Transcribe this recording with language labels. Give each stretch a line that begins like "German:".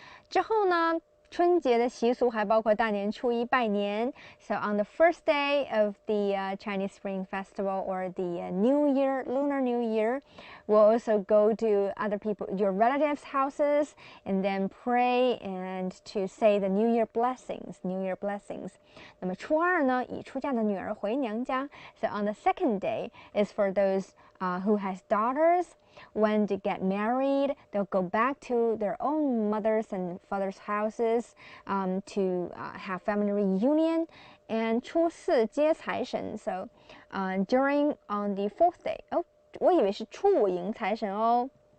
Chinese: 之后呢，春节的习俗还包括大年初一拜年。
English: So on the first day of the Chinese Spring Festival or the New Year, Lunar New Year, we'll also go to your relatives' houses and then pray and to say the New Year blessings.
Chinese: 那么初二呢，已出嫁的女儿回娘家。
English: So on the second day is for those who has daughters. When they get married, they'll go back to their own mothers and fathers' houses to have family reunion.
Chinese: And 初四接财神.
English: So on the 4th day.
Chinese: 我以为是初五迎财神哦。